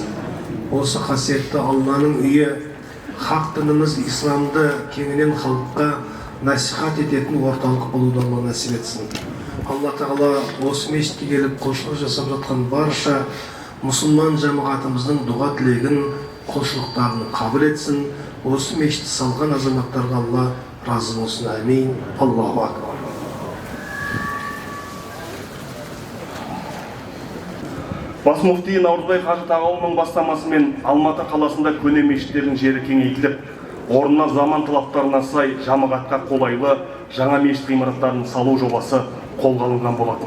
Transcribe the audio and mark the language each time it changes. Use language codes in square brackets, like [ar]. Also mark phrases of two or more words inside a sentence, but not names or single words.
[kk] Осы қасиетті Алланың үйі хақ дініміз исламды кеңінен халыққа насихат ететін орталық болуды Алла нәсіп етсін. Алла Тағала осы мешітке келіп құлшылық жасап жатқан барша мұсылман жамағатымыздың дұға тілегін, құлшылықтарын қабыл етсін. Осы мешітті салған азаматтарға Алла разы болсын. [ar] آمين. الله أكبر. [kk] Бас муфти Наурызбай Қажы Тағауының бастамасымен Алматы қаласында көне мешіттердің жері кеңейтіліп, орнына заман талаптарына сай жамағатқа қолайлы жаңа мешіт ғимараттарын салу жобасы қолға алынған болатын.